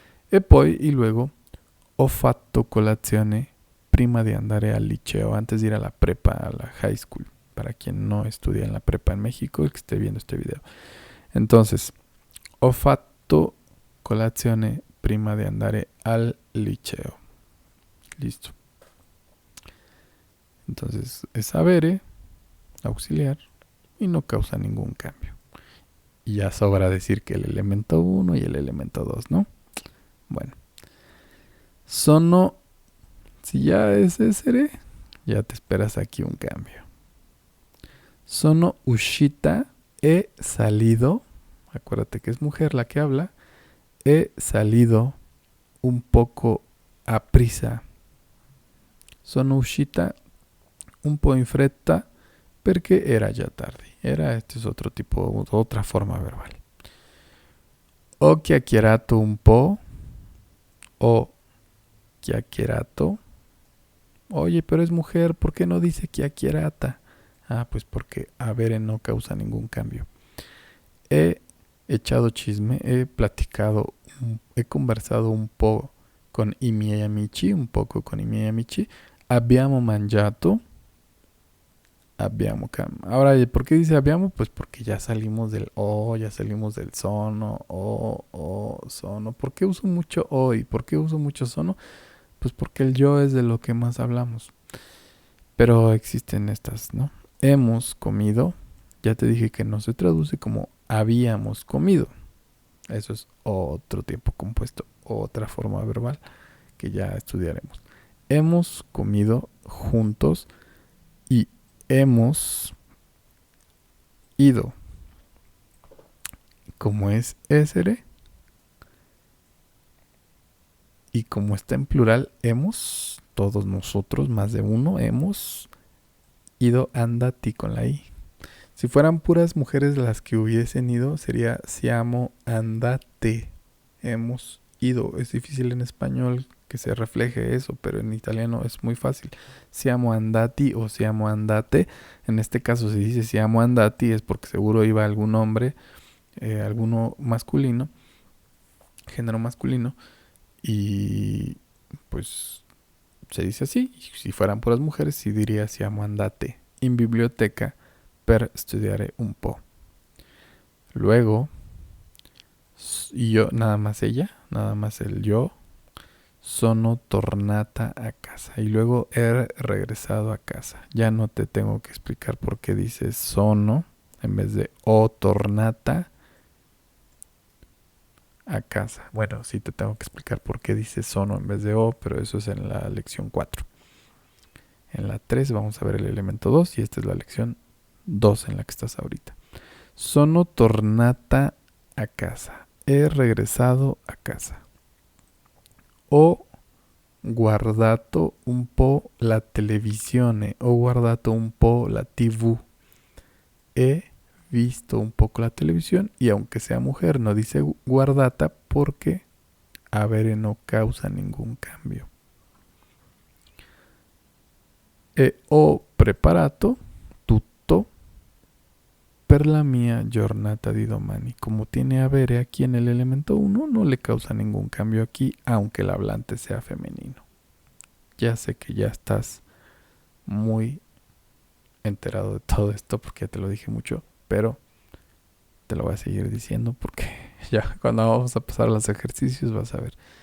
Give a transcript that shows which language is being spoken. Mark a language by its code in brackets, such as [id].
[it] E poi, [es] y luego, [it] ho fatto colazione prima di andare al liceo, [es] antes de ir a la prepa, a la [en] high school. [es] Para quien no estudia en la prepa en México y que esté viendo este video. [it] Entonces, ho fatto colazione prima di andare al liceo. [es] Listo. Entonces, es avere, auxiliar, y no causa ningún cambio. Y ya sobra decir que el elemento 1 y el elemento 2, ¿no? Bueno. Sono, si ya es essere, ya te esperas aquí un cambio. [it] Sono uscita, [es] he salido, acuérdate que es mujer la que habla, he salido un poco a prisa. [it] Sono uscita un po' in fretta perché era già tardi. [es] Era, este es otro tipo, otra forma verbal. [it] Ho chiacchierato un po', o chiacchierato. [es] Oye, pero es mujer, ¿por qué no dice chiacchierata? Ah, pues porque avere no causa ningún cambio. He echado chisme, he platicado, he conversado [it] un po' con i miei amici, [es] un poco con i miei amici. [it] Abbiamo mangiato. [es] Ahora, ¿por qué dice abbiamo? Pues porque ya salimos del o, ya salimos del sono, o, sono. ¿Por qué uso mucho o y por qué uso mucho sono? Pues porque el yo es de lo que más hablamos. Pero existen estas, ¿no? Hemos comido. Ya te dije que no se traduce como habíamos comido. Eso es otro tiempo compuesto, otra forma verbal que ya estudiaremos. Hemos comido juntos y hemos ido. Como es essere y como está en plural, hemos, todos nosotros, más de uno, hemos ido andati con la i. Si fueran puras mujeres las que hubiesen ido, sería [it] siamo andate. [es] Hemos ido. Es difícil en español que se refleje eso, pero en italiano es muy fácil. [it] Siamo andati o siamo andate. [es] En este caso, si dice [it] siamo andati, [es] es porque seguro iba algún hombre, alguno masculino, género masculino, y pues se dice así. Y si fueran puras mujeres, sí diría [it] siamo andate in biblioteca per studiare un po'. [es] Luego, y yo, nada más ella, nada más el yo, [it] sono tornata a casa. [es] Y luego he regresado a casa. Ya no te tengo que explicar por qué dices sono en vez de o tornata a casa. Bueno, sí te tengo que explicar por qué dices sono en vez de o, pero eso es en la lección 4. En la 3 vamos a ver el elemento 2 y esta es la lección 2 en la que estás ahorita. [it] Sono tornata a casa. [es] He regresado a casa. [it] Ho guardato un po' la televisione. Ho guardato un po' la TV. [es] He visto un poco la televisión y aunque sea mujer no dice guardata porque avere no causa ningún cambio. [it] E ho preparato tutto per la mia giornata di domani. [es] Como tiene avere aquí en el elemento 1, no le causa ningún cambio aquí, aunque el hablante sea femenino. Ya sé que ya estás muy enterado de todo esto porque ya te lo dije mucho, pero te lo voy a seguir diciendo porque ya cuando vamos a pasar a los ejercicios vas a ver.